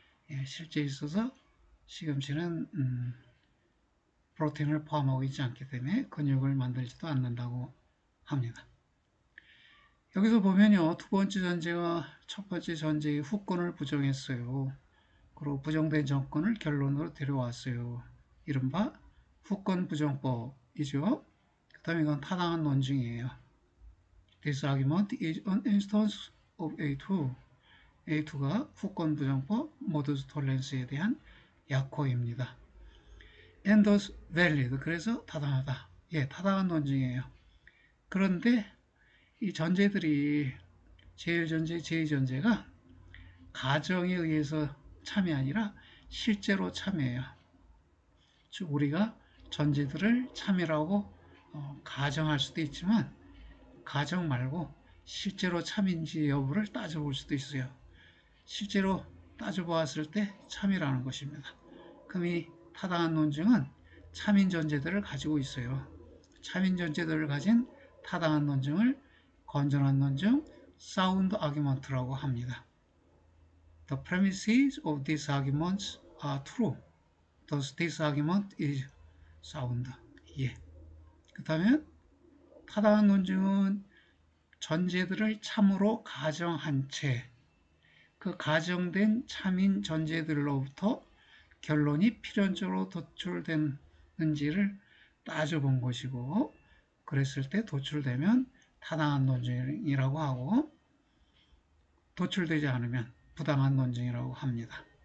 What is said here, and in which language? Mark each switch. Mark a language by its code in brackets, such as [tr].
[ko] 예, 실제 있어서 시금치는 프로틴을 포함하고 있지 않기 때문에 근육을 만들지도 않는다고 합니다. 여기서 보면요. 두 번째 전제와 첫 번째 전제의 후건을 부정했어요. 그리고 부정된 정권을 결론으로 데려왔어요. 이른바 후건 부정법이죠. 그 다음에 이건 타당한 논증이에요. [en] This argument is an instance of A2. [ko] A2가 후권 부정법 모두스 톨렌스에 대한 약호입니다. [en] And thus valid. [ko] 그래서 타당하다. 예, 타당한 논증이에요. 그런데 이 전제들이 제1전제, 제2전제가 가정에 의해서 참이 아니라 실제로 참이에요. 즉 우리가 전제들을 참이라고 가정할 수도 있지만 가정 말고 실제로 참인지 여부를 따져볼 수도 있어요. 실제로 따져보았을 때 참이라는 것입니다. 그럼 이 타당한 논증은 참인 전제들을 가지고 있어요. 참인 전제들을 가진 타당한 논증을 건전한 논증, sound argument라고 합니다. [en] The premises of these arguments are true. Thus this argument is sound. [ko] 예. 그렇다면 타당한 논증은 전제들을 참으로 가정한 채 그 가정된 참인 전제들로부터 결론이 필연적으로 도출됐는지를 따져본 것이고 그랬을 때 도출되면 타당한 논증이라고 하고 도출되지 않으면 부당한 논증이라고 합니다.